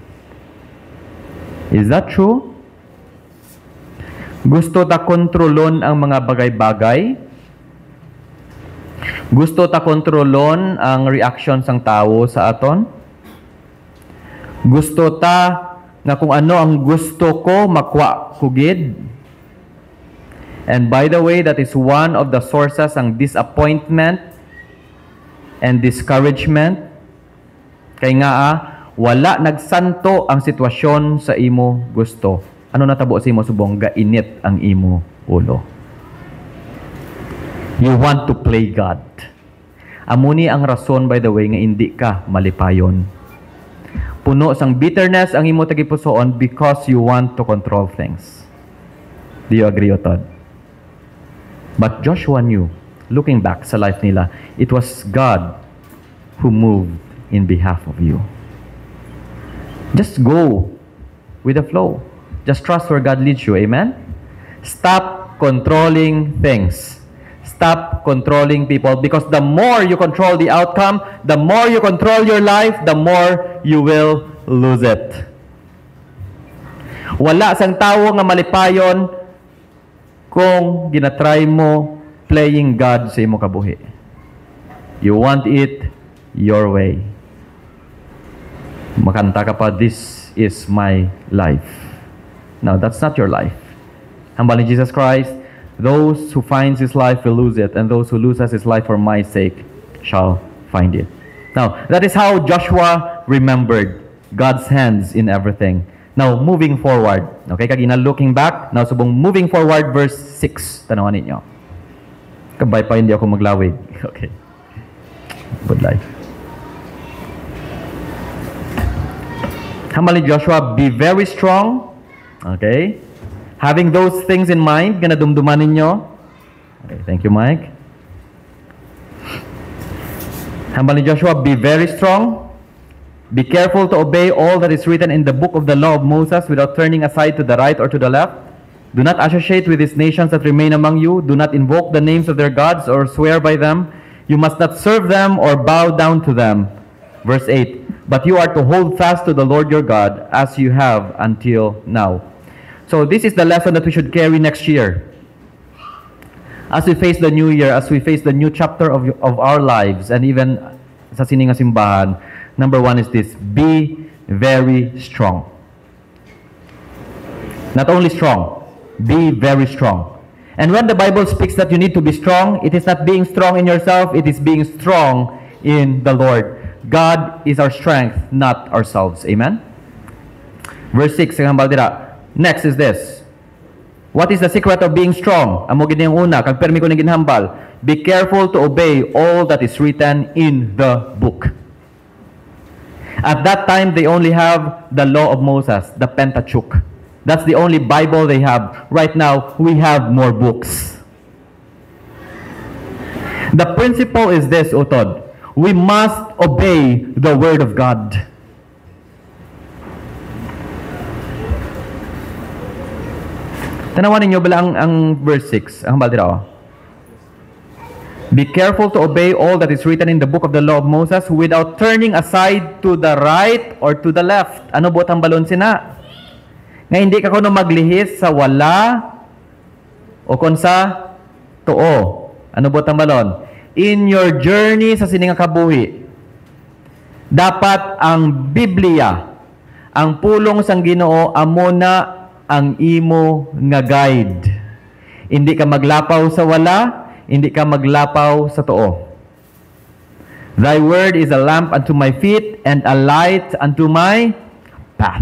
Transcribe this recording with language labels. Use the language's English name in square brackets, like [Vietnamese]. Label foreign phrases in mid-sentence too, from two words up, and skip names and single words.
[English] Is that true? [Hiligaynon] Gusto ta kontrolon ang mga bagay-bagay. Gusto ta kontrolon ang reaction sang tao sa aton. Gusto ta na kung ano ang gusto ko, makuha ko gid. [English] And by the way, that is one of the sources ang disappointment and discouragement. [Hiligaynon] Kay nga wala nagsanto ang sitwasyon sa imo gusto. Ano natabo sa imo subong? Gainit ang imo ulo. [English] You want to play God. [Hiligaynon] Amuni ang rason, [English] by the way, [Hiligaynon] nga hindi ka malipayon. Puno sang [English] bitterness [Hiligaynon] ang imo tagipusoon [English] because you want to control things. Do you agree, Otod? But Joshua knew, looking back sa life nila, it was God who moved in behalf of you. Just go with the flow. Just trust where God leads you. Amen? Stop controlling things. Stop controlling people. Because the more you control the outcome, the more you control your life, the more you will lose it. [Hiligaynon] Wala sang tawo nga malipayon kung ginatry mo [English] playing God [Hiligaynon] sa imo kabuhi. [English] You want it your way. [Hiligaynon] Makanta ka pa, [English] this is my life. No, that's not your life. [Hiligaynon] Hambal ni [English] Jesus Christ, those who finds his life will lose it, and those who loses his life for my sake shall find it. Now, that is how Joshua remembered God's hands in everything. Now, moving forward. Okay, kagina looking back. Now, subong moving forward, verse 6. [Hiligaynon] Tanawan ninyo. Kabay pa hindi ako maglawig. [English] Okay. Good life. [Hiligaynon] Hambal ni [English] Joshua, be very strong. Okay. Having those things in mind, [Hiligaynon] ganadumduman ninyo. [English] Okay, thank you, Mike. [Hiligaynon] Hambal ni [English] Joshua, be very strong. Be careful to obey all that is written in the book of the law of Moses without turning aside to the right or to the left. Do not associate with these nations that remain among you. Do not invoke the names of their gods or swear by them. You must not serve them or bow down to them. Verse 8, but you are to hold fast to the Lord your God as you have until now. So this is the lesson that we should carry next year. As we face the new year, as we face the new chapter of our lives, and even [Hiligaynon] sa sininga simbahan, [English] number one is this: be very strong. Not only strong, be very strong. And when the Bible speaks that you need to be strong, it is not being strong in yourself, it is being strong in the Lord. God is our strength, not ourselves. Amen? Verse 6, next is this. What is the secret of being strong? [Hiligaynon] Amo gid yung una, kag permi ko ni ginhambal. [English] Be careful to obey all that is written in the book. At that time, they only have the law of Moses, the Pentateuch. That's the only Bible they have. Right now, we have more books. The principle is this, Utod. We must obey the Word of God. [Hiligaynon] Tanawan ninyo bala ang verse 6. Ang hambal. [English] Be careful to obey all that is written in the book of the law of Moses without turning aside to the right or to the left. [Hiligaynon] Ano bot ang balon sina? Nga hindi ka kuno maglihis sa wala o kon sa tuo. Ano bot ang balon? [English] In your journey [Hiligaynon] sa sininga kabuhi, dapat ang Biblia, ang pulong sang Ginoo, amo na ang imo nga guide. Hindi ka maglapaw sa wala, hindi ka maglapaw sa tuo. [English] Thy word is a lamp unto my feet and a light unto my path.